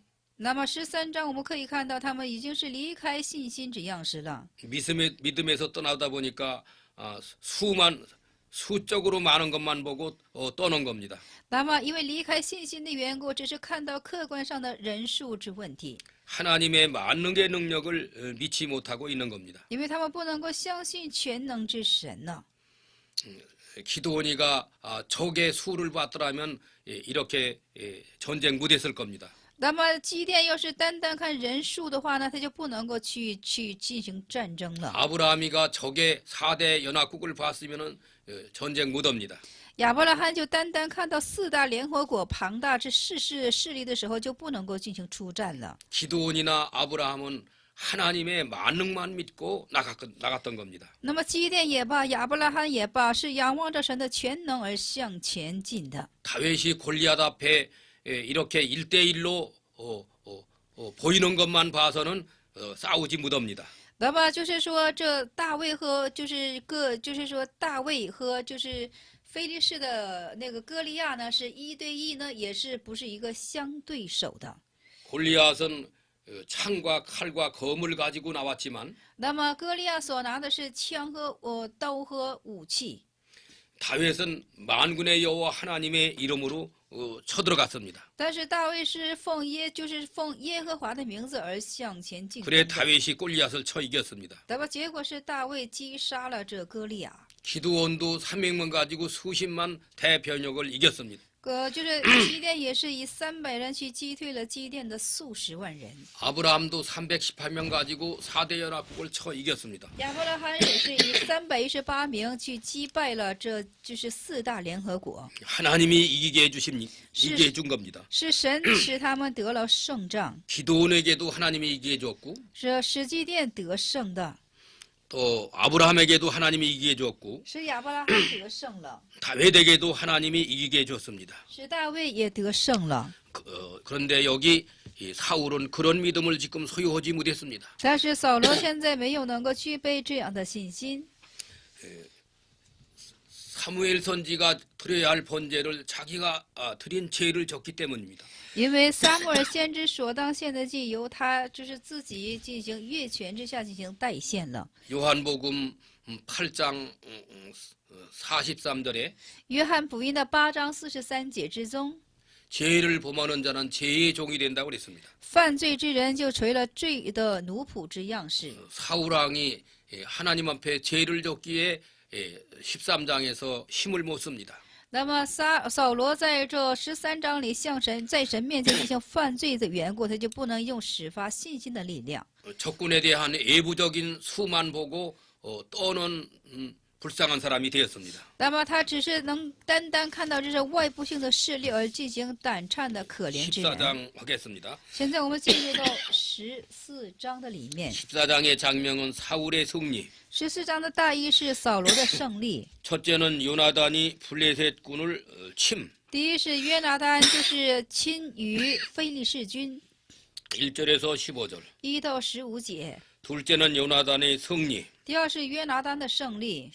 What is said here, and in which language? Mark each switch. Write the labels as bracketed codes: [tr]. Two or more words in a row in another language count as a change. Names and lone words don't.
[zh] 那么13章我们可以看到，他们已经是离开信心之样式了。 [ko] 믿음에서 떠나다 보니까 수적으로 많은 것만 보고 떠난 겁니다. [zh] 那么因为离开信心的缘故，只是看到客观上的人数之问题。 [ko] 하나님의 만능의 능력을 믿지 못하고 있는 겁니다. [zh] 因为他们不能够相信全能之神呢。 [ko] 기드온이가 적의 수를 봤더라면 이렇게 전쟁 못했을 겁니다. [zh] 那么基甸要是单单看人数的话呢，他就不能够去进行战争了。 [ko] 아브라함이가 적의 4대 연합국을 봤으면 전쟁 못합니다. [zh] 亚伯拉罕就单单看到4大联合国庞大之势力的时候，就不能够进行出战了。 [ko] 기드온이나 아브라함은 하나님의 만능만 믿고 나갔던 겁니다. [zh] 那么基甸也罢，亚伯拉罕也罢，是仰望着神的全能而向前进的。 [ko] 다윗이 골리앗 앞에 이렇게 1대1로 보이는 것만 봐서는 싸우지 못합니다. [zh] 那么就是说，这大卫和大卫和非利士的那个歌利亚呢，是1对1呢，也是不是一个相对手的。 [ko] 골리앗은 창과 칼과 검을 가지고 나왔지만 [zh] 那么歌利亚所拿的是枪和刀和武器， [ko] 다윗은 만군의 여호와 하나님의 이름으로 쳐들어갔습니다. [zh] 但是大卫是奉耶和华的名字而向前进攻 [ko] 그래 [zh] 的。 [ko] 다윗이 골리앗을 쳐 이겼습니다. [zh] 那么结果是大卫击杀了这歌利亚。 [ko] 기드온도 300명 가지고 수십만 대변력을 이겼습니다. [zh] 就是基甸也是以300人去击退了基甸的数十万人。 [ko] 아브라함도 318명 가지고 4대 연합국을 쳐 이겼습니다. [zh] 亚伯拉罕也是以318名去击败了这就是4大联合国， [ko] 하나님이 이기게 해준 겁니다. [zh] 是神使他们得了胜仗， [ko] 기도원에게도 하나님이 이기게 해줬고 [zh] 是使基甸得胜的， [ko] 또 아브라함에게도 하나님이 이기게 해줬고 [zh] 使亚伯拉罕得胜了， [ko] 다윗에게도 하나님이 이기게 해줬습니다. [zh] 使大卫也得胜了。 [ko] 그런데 여기 이 사울은 그런 믿음을 지금 소유하지 못했습니다. [zh] 但是扫罗现在没有能够具备这样的信心。 [ko] 사무엘 선지가 드려야 할 번제를 자기가 드린 죄를 졌기 때문입니다. [zh] 因为撒母耳先知所当献的祭由他就是自己进行越权之下进行代献了。 [ko] 요한복음 8장 43절에 [zh] 约翰福音的8章43节之中， [ko] 죄를 범하는 자는 죄의 종이 된다고 그랬습니다. [zh] 犯罪之人就成了罪的奴仆之样式。 [ko] 사울왕이 하나님 앞에 죄를 졌기에 13장에서 힘을 못 씁니다. [zh] 那么扫罗在这13章里向神在神面前进行犯罪的缘故，他就不能用始发信心的力量。 [ko] 적군에 대한 외부적인 수만 보고 떠는 불쌍한 사람이 되었습니다. [zh] 那么他只是能单单看到这是外部性的势力而进行胆颤的可怜之人。 [ko] 14장 하겠습니다. [zh] 现在我们进入到14章的里面。 [ko] 14장의 장면은 사울의 승리. [zh] 14 章的大意是扫罗的胜利。 [ko] 첫째는 요나단이 블레셋군을 침. [zh] 第一是约拿单就是亲于非利士军 [ko] 1절에서 15절. [zh] 1 到15节。 [ko] 둘째는 요나단의 승리. [zh] 第二是约拿单的胜利